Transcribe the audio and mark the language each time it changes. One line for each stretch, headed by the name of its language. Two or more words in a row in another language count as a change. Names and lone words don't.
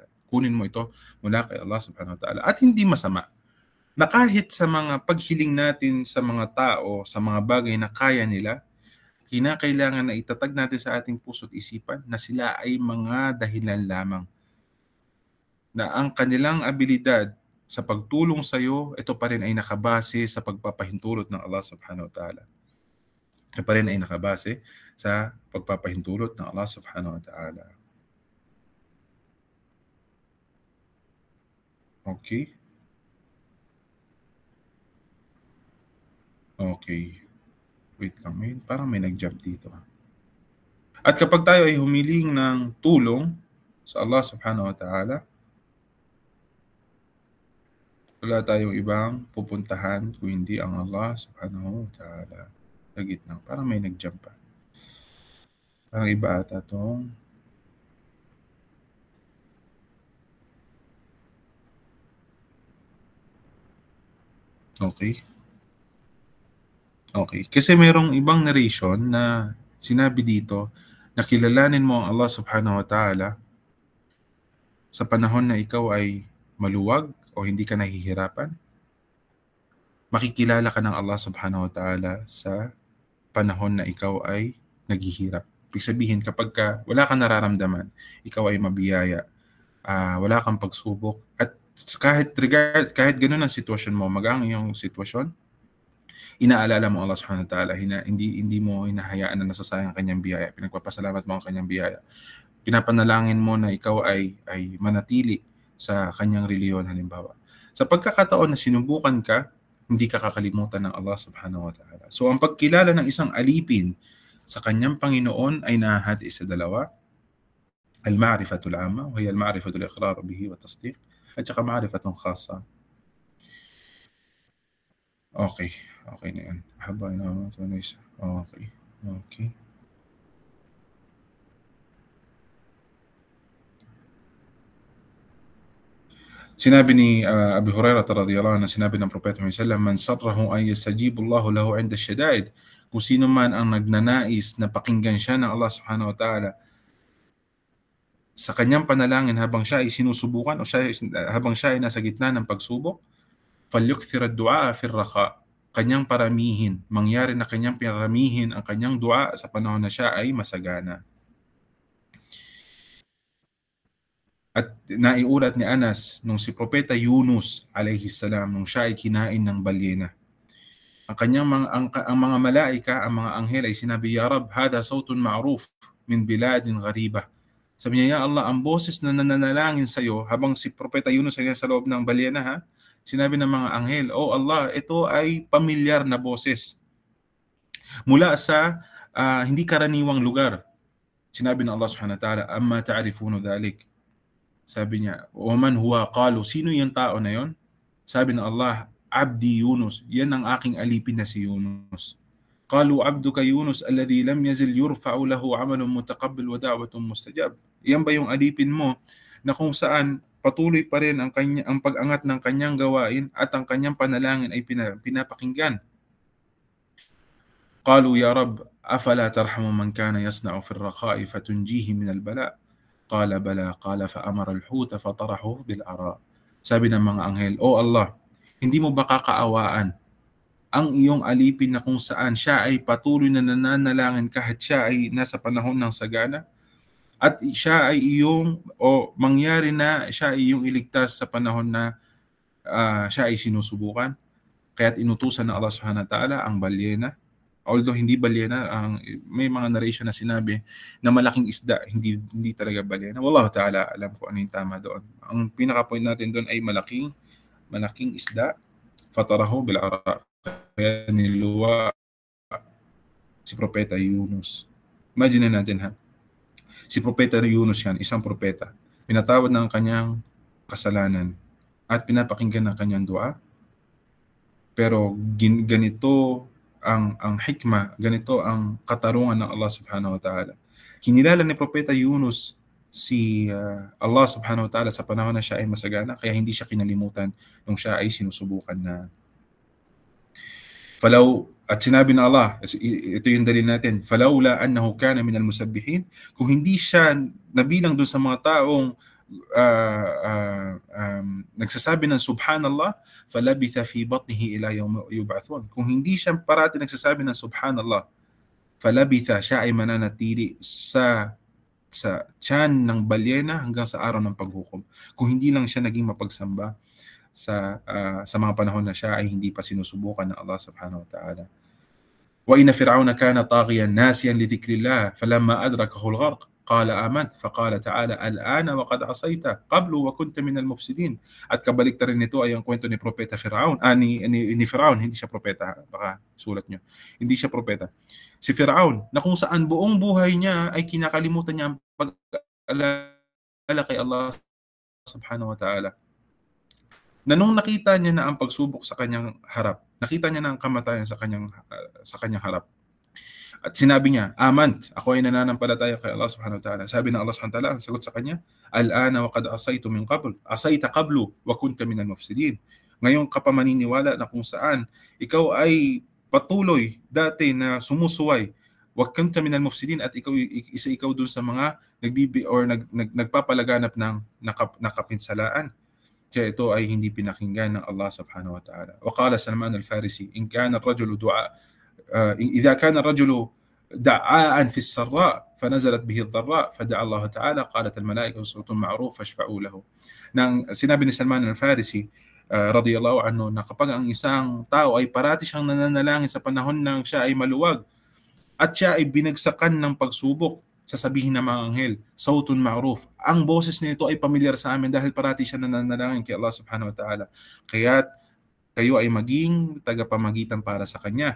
Filipino: Kunin mo ito mula kay
Arabic: الله سبحانه وتعالى.
Filipino: At hindi masama na kahit sa mga paghiling natin sa mga tao, sa mga bagay na kaya nila, kinakailangan na itatag natin sa ating puso't isipan na sila ay mga dahilan lamang. Na ang kanilang abilidad sa pagtulong sa iyo, ito pa rin ay nakabase sa pagpapahintulot ng
Arabic: الله سبحانه وتعالى.
Filipino: Ito pa rin ay nakabase sa pagpapahintulot ng
Arabic: الله سبحانه وتعالى.
Filipino: Okay? Okay. Wait lang, parang may nag-jump dito. At kapag tayo ay humiling ng tulong sa
Arabic: الله سبحانه وتعالى,
Filipino: wala tayong ibang pupuntahan kung hindi ang
Arabic: الله سبحانه وتعالى.
Filipino: Sa gitna. Parang may nag-jump pa. Parang iba ata itong okay. Okay. Kasi merong ibang narration na sinabi dito na kilalanin mo ang
Arabic: الله سبحانه وتعالى
Filipino: sa panahon na ikaw ay maluwag o hindi ka nahihirapan. Makikilala ka ng
Arabic: الله سبحانه وتعالى
Filipino: sa panahon na ikaw ay naghihirap. Ibig sabihin, kapag wala kang nararamdaman, ikaw ay mabiyaya, wala kang pagsubok, at kahit ganun ang sitwasyon mo, magang iyong sitwasyon, inaalala mo
Arabic: الله سبحانه وتعالى,
Filipino: hindi mo hinahayaan na nasasayang ang kanyang biyaya, pinagpapasalamat mo ang kanyang biyaya, pinapanalangin mo na ikaw ay manatili sa kanyang reliyon halimbawa. Sa pagkakataon na sinubukan ka, hindi ka kakalimutan ng
Arabic: الله سبحانه وتعالى.
Filipino: So ang pagkilala ng isang alipin sa kanyang Panginoon ay nahahati sa dalawa,
Arabic: المعرفة العامة وهي المعرفة الإقرار به والتصديق,
Filipino: at saka
Arabic: معرفة خاصة.
Filipino: Okay. Okay na yan. Haba na ito na isa. Okay. Okay. Sinabi ni Abu Hurairah
Arabic: رضي الله عنه,
Filipino: sinabi ng Propeta Muhammad
Arabic: صلى الله عليه وسلم, من سره أن يستجيب الله له عند الشدائد.
Filipino: Kung sino man ang nagnanais na pakinggan siya ng
Arabic: الله سبحانه وتعالى
Filipino: sa kanyang panalangin habang siya ay sinusubukan o habang siya ay nasa gitna ng pagsubok,
Arabic: فليكثر الدعاء في الرخاء.
Filipino: Kanyang paramihin, mangyari na kanyang paramihin ang kanyang dua sa panahon na siya ay masagana. At naiulat ni Anas nung si Propeta Yunus
Arabic: عليه السلام,
Filipino: nung siya ay kinain ng balyena, ang mga malaika, ang mga anghel ay sinabi,
Arabic: يا رب هذا صوت معروف من بلاد غريبة.
Filipino: Sabi niya,
Arabic: يا الله,
Filipino: ang boses na nananalangin sa iyo habang si Propeta Yunus ay sa loob ng balyena, sinabi ng mga anghel, Oh Allah, ito ay pamilyar na boses mula sa hindi karaniwang lugar. Sinabi ng
Arabic: الله سبحانه وتعالى, أما تعرفون ذلك.
Filipino: Sabi niya,
Arabic: ومن هو قالوا,
Filipino: sino yung tao na yon? Sabi ng Allah,
Arabic: عبدي يونس,
Filipino: yan ang aking alipin na si Yunus.
Arabic: قالوا عبدك يونس الذي لم يزل يرفع له عمل متقبل ودعوة مستجابة.
Filipino: Yan ba yung alipin mo na kung saan patuloy pa rin ang pag-angat ng kanyang gawain at ang kanyang panalangin ay pinapakinggan?
Arabic: قالوا يا رب أفلا ترحم من كان يصنع في الرخاء فتنجيه من البلاء'? قال بلى قال فأمر الحوت فطرحه بالعراء.
Filipino: Sabi ng mga anghel, O Allah, hindi mo ba kakaawaan ang iyong alipin na kung saan siya ay patuloy na nananalangin kahit siya ay nasa panahon ng sagana, at siya ay mangyari na siya ay iyong iligtas sa panahon na siya ay sinusubukan? Kaya't inutusan ng
Arabic: الله سبحانه وتعالى
Filipino: ang balyena, although hindi balyena, may mga narration na sinabi na malaking isda, hindi talaga balyena.
Arabic: والله تعالى أعلم
Filipino: ko ano yung tama doon. Ang pinaka-point natin doon ay malaking isda,
Arabic: فطرحه بالعراء.
Filipino: Kaya niluwa si Propeta Yunus. Imagine natin si Propeta Yunus yan, isang propeta. Pinatawad ng kanyang kasalanan at pinapakinggan ng kanyang dua. Pero ganito ang hikmah, ganito ang katarungan ng
Arabic: الله سبحانه وتعالى.
Filipino: Kinilala ni Propeta Yunus si
Arabic: الله سبحانه وتعالى
Filipino: sa panahon na siya ay masagana, kaya hindi siya kinalimutan nung siya ay sinusubukan na. At sinabi ng Allah, ito yung dalil natin,
Arabic: فلولا أنه كان من المسبحين,
Filipino: kung hindi siya nabilang doon sa mga taong nagsasabi ng subhanallah,
Arabic: فلبث في بطنه إلى يوم يبعثون.
Filipino: Kung hindi siya parati nagsasabi ng subhanallah, falabitha, siya ay mananatili sa tiyan ng balyena hanggang sa araw ng paghukom. Kung hindi lang siya naging mapagsamba. sa mga panahon na siya ay hindi pa sinusubukan ng
Arabic: الله سبحانه وتعالى. وإن فرعون كان طاغيا ناسيا لذكر الله فلما أدركه الغرق قال آمنت فقال تعالى الآن وقد عصيت قبل وكنت من المفسدين.
Filipino: At kabaliktaran nito ay ang kwento ni Propeta Firaun, ni Firaun, hindi siya propeta, baka sulat nyo. Hindi siya propeta. Si Firaun, na kung saan buong buhay niya ay kinakalimutan niya ang pag-alala kay
Arabic: الله سبحانه وتعالى.
Filipino: Na nung nakita niya na ang pagsubok sa kanyang harap, nakita niya na ang kamatayan sa kanyang harap. At sinabi niya, Amant, ako ay nananampalataya kay
Arabic: الله سبحانه وتعالى.
Filipino: Sabi ng
Arabic: الله سبحانه وتعالى,
Filipino: ang sagot sa kanya,
Arabic: الآن وقد عصيت من قبل عصيت قبل وكنت من المفسدين.
Filipino: Ngayon ka pa maniniwala na kung saan ikaw ay patuloy dati na sumusuway,
Arabic: وكنت من المفسدين,
Filipino: at ikaw dun sa mga nagpapalaganap ng nakapinsalaan. Kaya ito ay hindi pinakinggan ng
Arabic: الله سبحانه وتعالى. وقال سلمان الفارسي إن كان الرجل إذا كان الرجل دعاء في السراء فنزلت به الضراء فدعا الله تعالى قالت الملائكة صوت معروف فاشفعوا له.
Filipino: Nang sinabi ni Salman al-Farisi
Arabic: رضي الله عنه
Filipino: na kapag ang isang tao ay parati siyang nananalangin sa panahon nang siya ay maluwag at siya ay binagsakan ng pagsubok, sasabihin ng mga anghel,
Arabic: صوت معروف.
Filipino: Ang boses nito ay pamilyar sa amin dahil parati siya nananalangin kay
Arabic: الله سبحانه وتعالى.
Filipino: Kaya kayo ay maging tagapamagitan para sa Kanya.